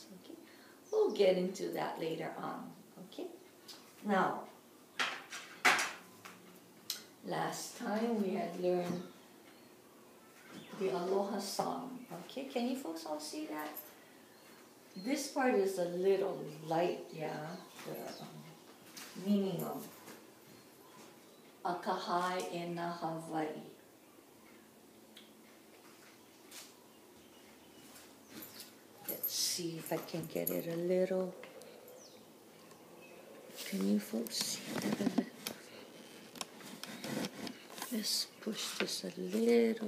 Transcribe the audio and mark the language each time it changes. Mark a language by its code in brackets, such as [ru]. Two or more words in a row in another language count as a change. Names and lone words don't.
[en] Okay, we'll get into that later on. Okay, now, last time we had learned the Aloha song. Okay, can you folks all see that? This part is a little light, yeah, the meaning of [haw] akahai e nā Hawaii. [en] Let's see if I can get it a little. Can you folks see that a little? Let's push this a little.